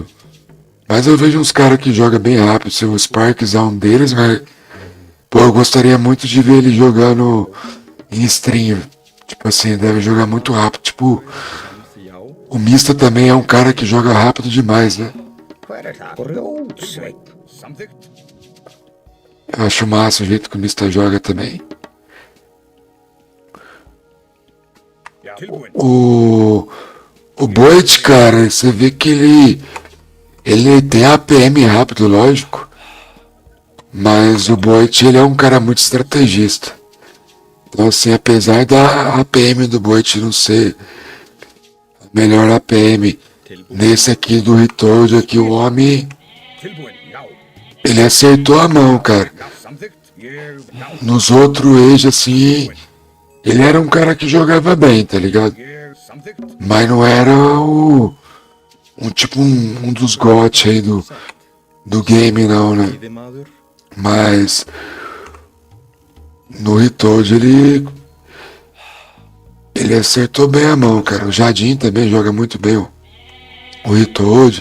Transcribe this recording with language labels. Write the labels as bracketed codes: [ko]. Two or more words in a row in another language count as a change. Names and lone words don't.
[pt] Mas eu vejo uns caras que jogam bem rápido. Se o Sparks é um deles, mas. Pô, eu gostaria muito de ver ele jogando em stream. Tipo assim, deve jogar muito rápido. Tipo, [is] Já. [pt] o Mista também é um cara que joga rápido demais, né? [is] Hver það? Grjótsveit. samþykkt. [pt] Eu acho massa o jeito que o Mista joga também. [is] Tilbúin. [pt] O Boit, cara, você vê que ele tem APM rápido, lógico. Mas o Boit, ele é um cara muito estrategista. Então, assim, apesar da APM do Boit não ser a melhor APM, nesse aqui do Retold, aqui o homem, [is] Tilbúin. Já. [pt] ele acertou a mão, cara. [is] Já, samþykkt. Ég, já. [pt] Nos outros Age, assim, ele era um cara que jogava bem, tá ligado? [is] Ég, samþykkt. [pt] Mas não era um dos GOT aí do game, não, né? [is] Veiðimaður. [pt] Mas no Retold ele acertou bem a mão, cara. O Jardim também joga muito bem o Retold,